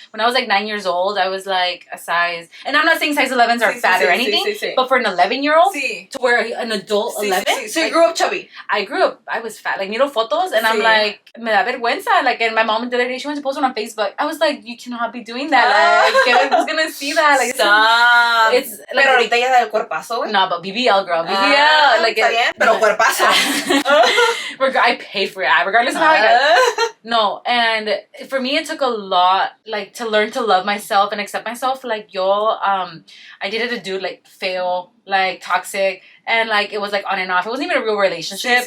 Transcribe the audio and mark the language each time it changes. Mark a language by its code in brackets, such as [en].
[en] When I was like 9 years old, I was like a size, and I'm not saying size 11s are fat or anything, but for an 11-year-old to wear an adult 11. So you grew up chubby. I was fat. Like [es] miro fotos, [en] and I'm like, [es] me da vergüenza. [en] Like, and my mom the other day she went to post one on Facebook. I was like, you cannot be doing that. Like, who's gonna see that? like, stop. It's like, [es] pero ahorita ya da el cuerpazo, güey. [en] No, but BBL, girl. BBL. Like, [es] está bien, pero cuerpazo. [en] I paid for it, regardless of how I got. No, and for me, it took a lot, like, to learn to love myself and accept myself. Like, I dated a dude, like, fail, like, toxic, and, like, it was, like, on and off. It wasn't even a real relationship.